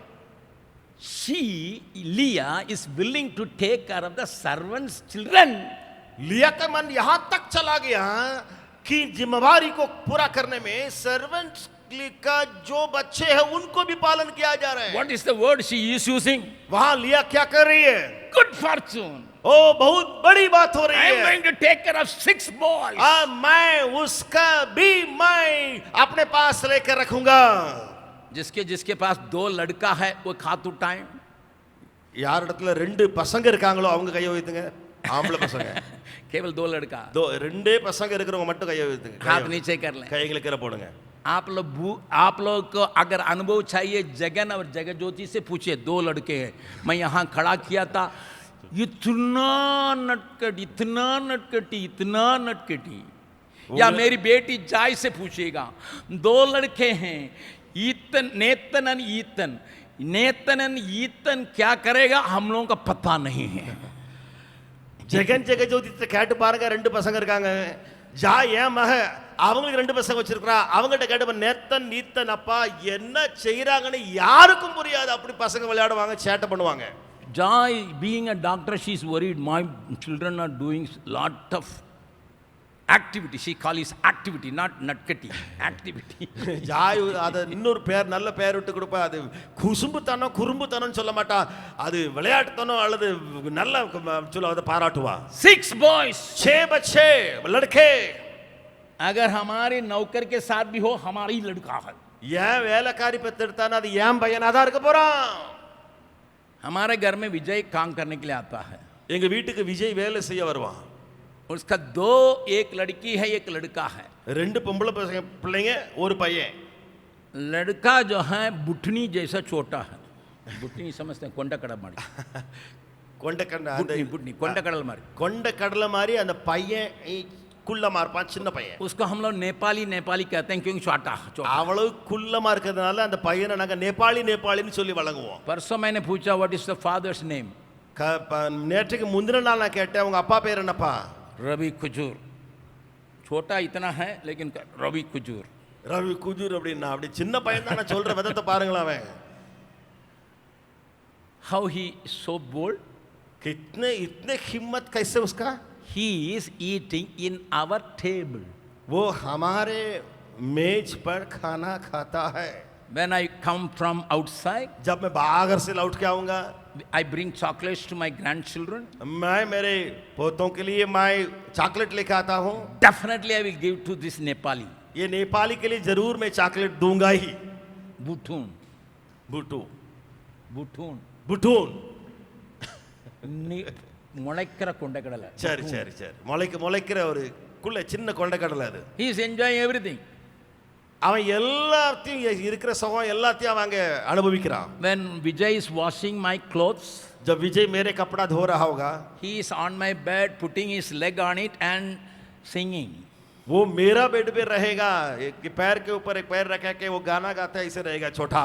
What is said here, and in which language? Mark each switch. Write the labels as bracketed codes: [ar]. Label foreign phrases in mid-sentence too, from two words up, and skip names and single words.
[en] Leah is willing to take care of the servants' children. [hi] लिया का मन यहां तक चला गया कि जिम्मेवारी को पूरा करने में सर्वेंट का जो बच्चे हैं उनको भी पालन किया जा रहा है। [en] What is the word she is using? [hi] वहां लिया क्या कर रही है? [en] Good fortune. [hi] ओ बहुत बड़ी बात हो रही [en] I am [hi] है। [en] going to take care of 6 boys. [hi] मैं उसका भी मैं अपने पास लेकर रखूंगा। जिसके पास 2 लड़का है वो खातू टाइम [ta] यार இடத்துல 2 பசங்க இருக்காங்களோ அவங்க கையை வைத்துங்க। ஆம்பளை பசங்க [hi] केवल 2 लड़का [ta] 2 பசங்க இருக்கிறவங்க மட்டும் கையை வைத்துங்க। [hi] हाथ नीचे कर लें। [ta] கைகளை கீழே போடுங்க। [hi] आप लोग को अगर अनुभव चाहिए जगन और जगज्योति से पूछिए। 2 लड़के हैं, मैं यहाँ खड़ा किया था, इतना नटखटी। या मेरी बेटी जाय से पूछिएगा, 2 लड़के हैं, नेतन क्या करेगा हम लोगों का पता नहीं है। [ta] ஜெகன் ஜெகஜோதித்தை கேட்டு பாருங்க। 2 பசங்க இருக்காங்க। ஜாய் என் மக, அவங்களுக்கு 2 பசங்க வச்சிருக்கா, அவங்ககிட்ட கேட்டு நேத்தன் நீத்தன் அப்பா என்ன செய்யறாங்கன்னு யாருக்கும் புரியாது। அப்படி பசங்க விளையாடுவாங்க, சேட்டை பண்ணுவாங்க। [en] Joy, being a doctor, she is worried. My children are doing lot of activity. She calls activity, not natkati. Activity. [ta] ஜாய் அது இன்னொரு பேர், நல்ல பேர் விட்டு கொடுப்பா। அது குசும்புத்தனம் குறும்புத்தனம் சொல்ல மாட்டா, அது விளையாட்டுத்தனம் அல்லது நல்ல சொல்ல அதை பாராட்டுவா। [en] 6 boys, [hi] 6 बच्चे लड़के। अगर हमारे नौकर के साथ भी हो, हमारी लड़का है। [ta] ஏன் வேலைக்காரி பெத்தெடுத்தானா அது ஏன் பையனா தான் இருக்க போறான்। [hi] हमारे घर में विजय काम करने के लिए आता है। [ta] எங்க வீட்டுக்கு விஜய் வேலை செய்ய வருவான்। [hi] उसका 2, एक लड़की है, एक लड़का है। [ta] 2 பொம்பளை பிள்ளைங்க, ஒரு பையன்। [hi] लड़का जो है बुटनी जैसा छोटा है। बुटनी समझते हैं? कोंडा मारी। [ta] கொண்ட [hi] बुटनी कोंडा मारी। [ta] கொண்ட கடலை மாதிரி அந்த பையன் குள்ளமார்பான் சின்ன பையன் [hi] उसको हम लोग नेपाली नेपाली कहते हैं क्योंकि छोटा छोटा। [ta] அவ்வளவு குள்ளமா இருக்கிறதுனால அந்த பையனை நாங்க நேபாளி நேபாளின்னு சொல்லி வழங்குவோம் [hi] परसों मैंने पूछा [en] what is the father's name, [ta] நேற்றுக்கு முந்தின நாள் நான் கேட்டேன் உங்க அப்பா பேர் என்னப்பா [hi] रवि कुजूर। छोटा इतना है लेकिन रवि कुजूर। [ta] ரவி குஜூர் அப்படின்னா அப்படி சின்ன பையன் தான், நான் சொல்ற விதத்தை பாருங்களேன் அவன் [en] how he so bold, [hi] कितने इतने हिम्मत कैसे उसका, [en] he is eating in our table [hi] वो हमारे मेज पर खाना खाता है। [en] when I come from outside [hi] जब मैं बाहर से लौट के आऊंगा [en] I bring chocolates to my grandchildren, [hi] मैं मेरे पोतों के लिए मैं चॉकलेट लेके आता हूँ, [en] definitely I will give to this Nepali [hi] ये नेपाली के लिए जरूर मैं चॉकलेट दूंगा ही। butun बुटू butun बुटून [ta] முளைக்கிற கொண்டைக்கடலை। சரி சரி சரி முளைக்கிற ஒரு குள்ள சின்ன கொண்டைக்கடலை அது। [en] he is enjoying everything [ta] அவன் எல்லாத்தையும் இருக்கிற சுகம் எல்லாத்தையும் அவன் அங்க அனுபவிக்கிறான்। [en] when Vijay is washing my clothes [hi] जब विजय मेरे कपड़ा धो रहा होगा [en] he is on my bed putting his leg on it and singing, [hi] वो मेरा बेड पे रहेगा, एक पैर के ऊपर एक पैर रखा के वो गाना गाता है, ऐसे रहेगा छोटा।